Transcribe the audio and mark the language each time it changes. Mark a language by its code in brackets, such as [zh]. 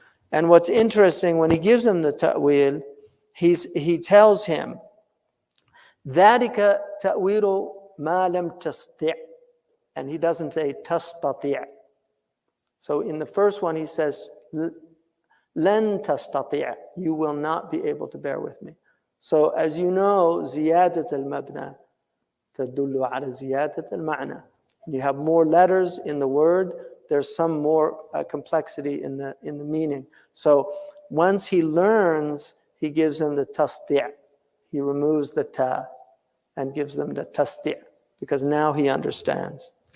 [en] And what's interesting, when he gives him the ta'wil, he tells him, [ar] ذلك تأويل ما لم تستطع. [en] And he doesn't say تستطيع. So in the first one he says لن تستطيع. You will not be able to bear with me. So as you know, [ar] زيادة المبنى تدل على زيادة المعنى. [en] You have more letters in the word, there's some more complexity in the meaning. So once he learns, he gives them the tasdi'. He removes the ta and gives them the tasdi', because now he understands.